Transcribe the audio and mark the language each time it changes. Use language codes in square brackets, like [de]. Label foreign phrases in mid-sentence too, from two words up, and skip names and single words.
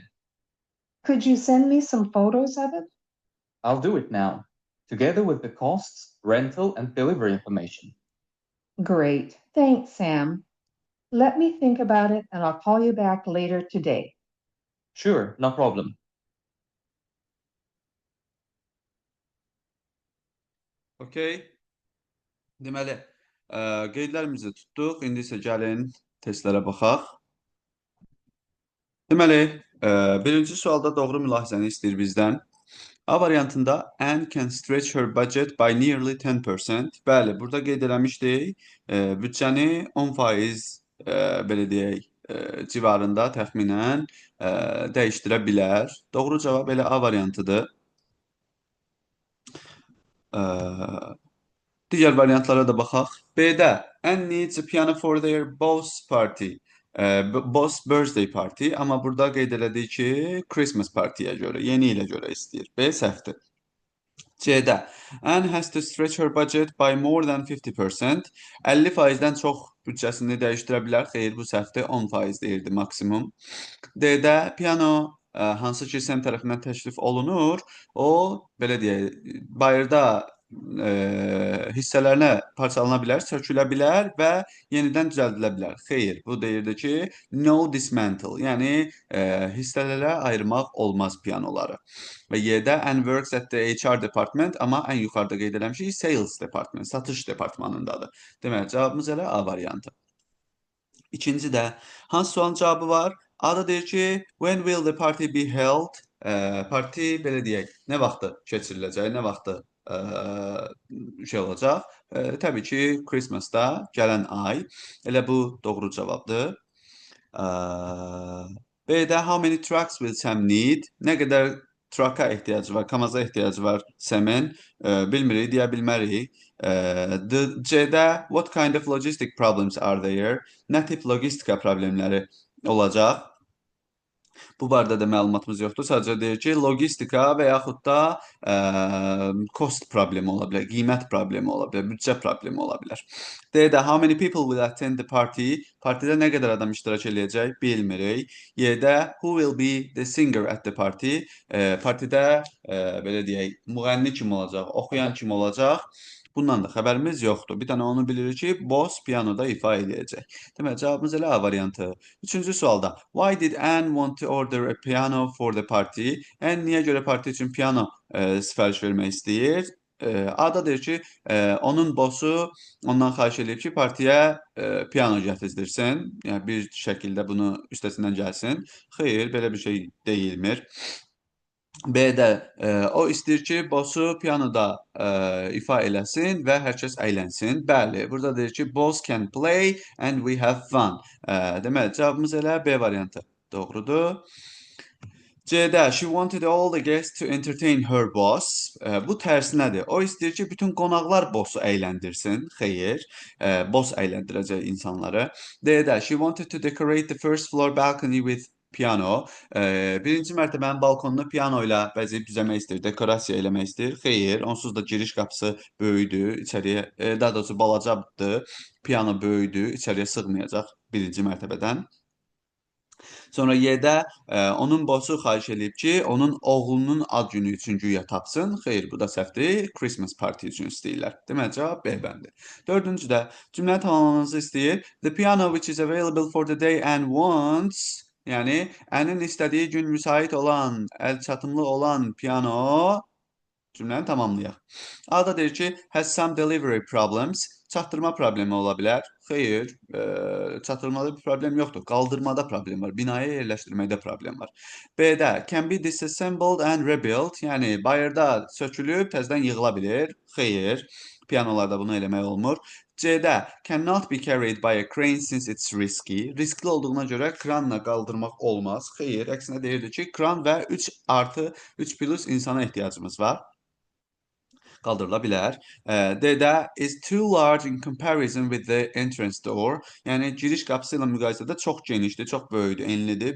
[en] Could you send me some photos of it? I'll do it now, together with the costs, rental, and delivery information. Great. Thanks, Sam. Let me think about it, and I'll call you back later today. Sure, no problem. Okay. [az] Deməli, qeydlərimizi tutduq. İndi isə gəlin testlərə baxaq. Deməli, birinci sualda doğru mülahizəni istəyir bizdən. A variantında [en] Anne can stretch her budget by nearly 10%. [az] Bəli, burada qeyd eləmişdik, büdcəni 10% belə deyək, civarında təxminən dəyişdirə bilər. Doğru cavab elə A variantıdır. Digər variantlara da baxaq. [en] B-də Anne needs a piano for their boss party. Boss birthday party. [az] Amma burada qeyd elədik ki, [en] Christmas partyyə [az] görə, yeni ilə görə istəyir. B səhvdir. [en] C-də Anne has to stretch her budget by more than 50%. [az] 50%-dən çox büdcəsini dəyişdirə bilər. Xeyr, bu səhvdir. 10% deyirdi maksimum. D-də piano hansı ki sən tərəfindən təklif olunur, o belə deyək, bayırda hissələrinə parçalana bilər, sökülə bilər və yenidən düzəldilə bilər. Xeyr, bu deyirdi ki, [en] no dismantle, [az] yəni hissələrə ayırmaq olmaz pianoları. Və Y-də [en] Anne works at the HR department, [az] amma ən yuxarıda qeyd eləmişik [en] sales department, [az] satış departmanındadır. Deməli, cavabımız elə A variantı. İkinci də hansı sualın cavabı var? A-da deyir ki, [en] when will the party be held? [az] Parti belə deyək, nə vaxtı keçiriləcək, nə vaxtı şey olacaq? Təbii ki, Christmasda, gələn ay. Elə bu doğru cavabdır. B-də [en] how many trucks will Sam need? [az] Nə qədər trucka ehtiyacı var, kamaza ehtiyacı var Sam'in? Bilmirik, deyə bilmərik. [en] C-də what kind of logistic problems are there? [az] Nə tip logistika problemləri olacaq? Bu barədə də məlumatımız yoxdur. Sadəcə deyir ki, logistika və yaxud da cost problemi ola bilər, qiymət problemi ola bilər, büdcə problemi ola bilər. [en] D-də how many people will attend the party? [az] Partidə nə qədər adam iştirak eləyəcək? Bilmirik. [en] Y-də who will be the singer at the party? [az] Partidə belə deyək, müğənni kim olacaq, oxuyan kim olacaq? bundan da xəbərimiz yoxdur. Bir dənə onu bilirik ki, boss pianoda ifa edəcək. Deməli, cavabımız elə A variantı. Üçüncü sualda. [en] Why did Anne want to order a piano for the party? [az] Anne niyə görə parti üçün piano sifariş vermək istəyir? A-da deyir ki, onun bossu ondan xahiş edib ki, partiyə piano gətizdirsin. Yəni bir şəkildə bunu üstəsindən gəlsin. Xeyr, belə bir şey deyilmir. B-də o istəyir ki, bossu pianoda ifa eləsin və hər kəs əylənsin. Bəli, burada deyir ki, [en] boss can play and we have fun. [az] Deməli, cavabımız elə B variantı doğrudur. [en] C-də she wanted all the guests to entertain her boss. [az] Bu tərsinədir. O istəyir ki, bütün qonaqlar bossu əyləndirsin. Xeyr, boss əyləndirəcək insanları. [en] D-də she wanted to decorate the first floor balcony with piano. [az] Birinci mərtəbənin balkonunu piano ilə bəzəyib düzəmək istəyir, dekorasiya eləmək istəyir. Xeyr, onsuz da giriş qapısı böyüdür, içəriyə, daha doğrusu balacadır. Piano böyüdür, içəriyə sığmayacaq birinci mərtəbədən. Sonra Y-də onun bossu xahiş edib ki, onun oğlunun ad günü üçün güya tapsın. Xeyr, bu da səhvdir. [en] Christmas party [az] üçün istəyirlər. Deməli, cavab B bəndi. Dördüncüdə cümləni tamamlamanızı istəyir. [en] The piano which is available for the day and wants, [az] yəni Anne'in istədiyi gün müsait olan, əlçatımlı olan piano cümləni tamamlayaq. A-da deyir ki, [en] has some delivery problems. [az] Çatdırma problemi ola bilər. Xeyr, çatdırmada bir problem yoxdur. Qaldırmada problem var. Binaya yerləşdirməkdə problem var. [en] B-də can be disassembled and rebuilt. [az] Yəni bayırda sökülüb təzədən yığıla bilir. Xeyr, pianolarda bunu eləmək olmur. [en] C-də cannot be carried by a crane since it's risky. [az] Riskli olduğuna görə kranla qaldırmaq olmaz. Xeyr, əksinə deyirdi ki, kran və 3+3 insana ehtiyacımız var. Qaldırıla bilər. [en] D-də is too large in comparison with the entrance door. [az] Yəni giriş qapısı ilə müqayisədə çox genişdir, çox böyükdür, enlidir.